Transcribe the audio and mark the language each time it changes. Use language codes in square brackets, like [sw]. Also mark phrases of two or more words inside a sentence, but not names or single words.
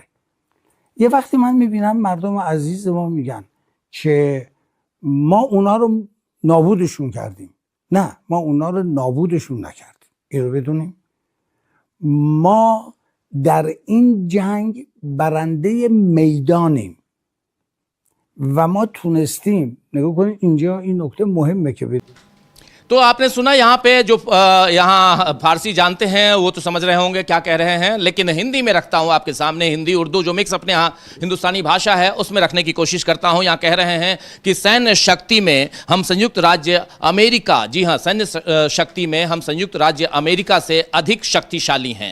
[fa] یه وقتی من میبینم مردم عزیز ما میگن که ما اونا رو نابودشون کردیم. نه، ما اونا رو نابودشون نکردیم. این رو بدونیم. ما در این جنگ برنده میدانیم و ما تونستیم. نگاه کنید اینجا این نکته مهمه که بدونیم. [hi] तो आपने सुना यहाँ पे जो यहाँ फारसी जानते हैं वो तो समझ रहे होंगे क्या कह रहे हैं, लेकिन हिंदी में रखता हूँ आपके सामने। हिंदी उर्दू जो मिक्स अपने यहाँ हिंदुस्तानी भाषा है उसमें रखने की कोशिश करता हूँ। यहाँ कह रहे हैं कि सैन्य शक्ति में हम संयुक्त राज्य अमेरिका, जी हाँ, सैन्य शक्ति में हम संयुक्त राज्य अमेरिका से अधिक शक्तिशाली हैं।